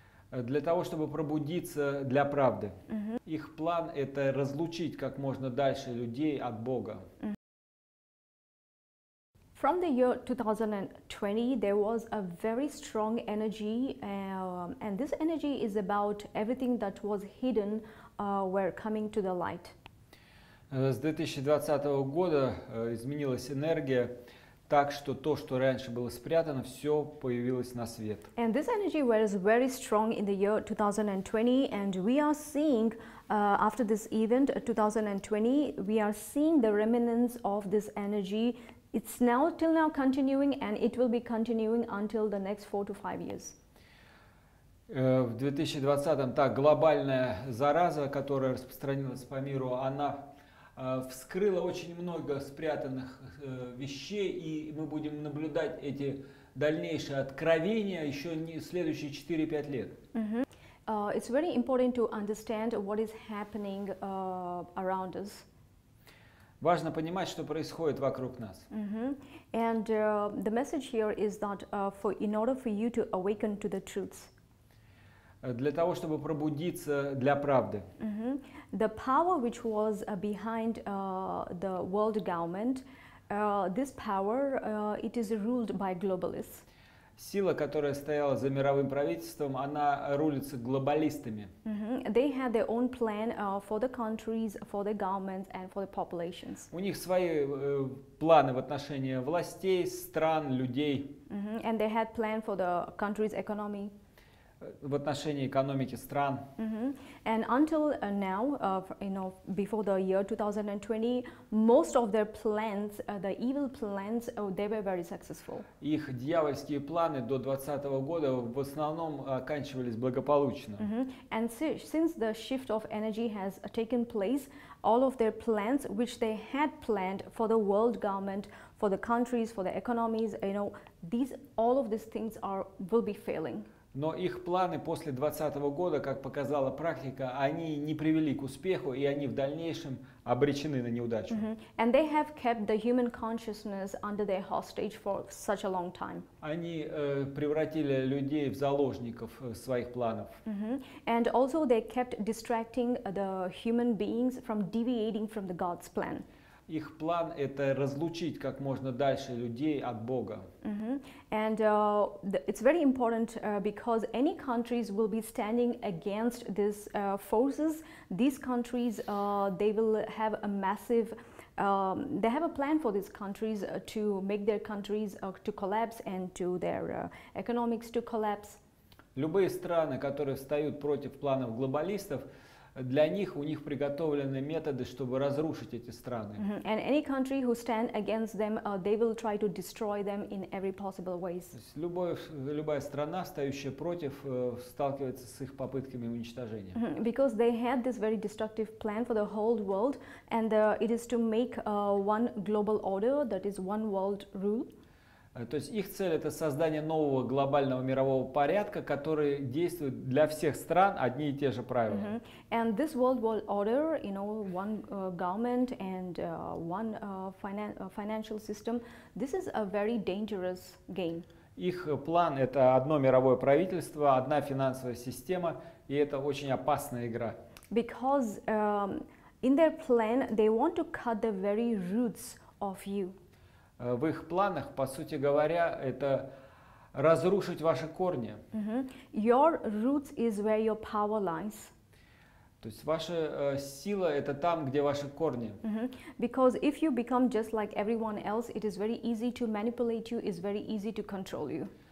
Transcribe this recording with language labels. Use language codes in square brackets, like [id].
[ru] для того, чтобы пробудиться для правды. Их план – это разлучить как можно дальше людей от Бога. [en] From the year 2020, there was a very strong energy, and this energy is about everything that was hidden were coming to the light. [ru] С 2020 года изменилась энергия так, что то, что раньше было спрятано, все появилось на свет. [en] And this energy was very strong in the year 2020, and we are seeing after this event 2020, we are seeing the remnants of this energy. It's now till now continuing, and it will be continuing until the next 4 to 5 years. [ru] В 2020-м та глобальная зараза, которая распространилась по миру, она вскрыла очень много спрятанных вещей, и мы будем наблюдать эти дальнейшие откровения еще не следующие 4-5 лет. [en] It's very important to understand what is happening around us. [ru] Важно понимать, что происходит вокруг нас. [en] And the message here is that in order for you to awaken to the truths. [ru] Для того, чтобы пробудиться для правды. [en] The power which was behind the world government, this power, it is ruled by globalists. [ru] Сила, которая стояла за мировым правительством, она рулится глобалистами. [en] They had their own plan for the countries, for the governments, and for the populations. [ru] У них свои планы в отношении властей, стран, людей. [en] And they had plan for the country's economy. [ru] В отношении экономики стран. [en] And until now, before the year 2020, most of their plans, the evil plans, they were very successful. [ru] Их дьявольские планы до 2020 года в основном оканчивались благополучно. [en] And since the shift of energy has taken place, all of their plans, which they had planned for the world government, for the countries, for the economies, all of these things will be failing. [ru] Но их планы после 2020 года, как показала практика, они не привели к успеху, и они в дальнейшем обречены на неудачу. [en] And they have kept the human consciousness under their hostage for such a long time. [ru] Они превратили людей в заложников своих планов. [en] And also they kept distracting the human beings from deviating from the God's plan. [ru] Их план – это разлучить как можно дальше людей от Бога. [en] And it's very important because any countries will be standing against these forces. These countries, they will have a massive, they have a plan for these countries to make their countries to collapse and to their economics to collapse. [ru] Любые страны, которые встают против планов глобалистов, для них у них приготовлены методы, чтобы разрушить эти страны. [en] And any country who stand against them, they will try to destroy them in every possible ways. [ru] Любая страна, встающая против, сталкивается с их попытками уничтожения. [en] Because they had this very destructive plan for the whole world, and it is to make one global order, that is one world rule. [ru] То есть их цель – это создание нового глобального мирового порядка, который действует для всех стран одни и те же правила. [en] And this world order, one government and one financial system, this is a very dangerous game. [ru] Их план – это одно мировое правительство, одна финансовая система, и это очень опасная игра. [en] Because in their plan, they want to cut the very roots of you. [ru] В их планах, по сути говоря, это разрушить ваши корни. [en] Your roots is where your power lies. [ru] То есть ваша сила – это там, где ваши корни. [en] Because if you become just like everyone else, it is very easy to manipulate you, it's very easy to control you.